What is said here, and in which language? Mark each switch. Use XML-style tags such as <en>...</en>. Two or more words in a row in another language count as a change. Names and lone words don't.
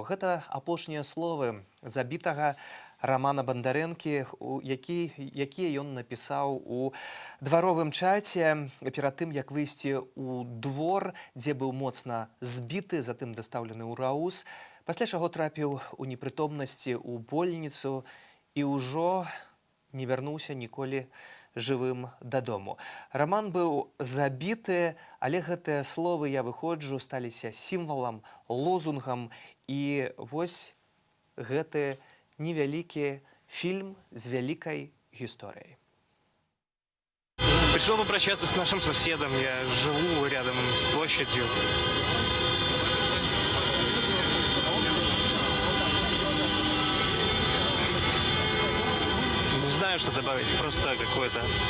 <be>Гэта апошнія словы забітага Рамана Бандарэнкі, якія ён напісаў у дваровым чаце перад тым, як выйсці ў двор, дзе быў моцна збіты, затым дастаўлены ў РАУС, пасля чаго трапіў у непрытомнасці ў больніцу і ўжо не вярнуўся ніколі жывым дадому. Раман быў забіты, але гэтыя словы «я выходжу» сталіся сімвалам, лозунгам. І вось гэты невялікі</be> <ru>фильм с великой историей. Пришел попрощаться с нашим соседом. Я живу рядом с площадью. Не знаю, что добавить. Просто какое-то...</ru>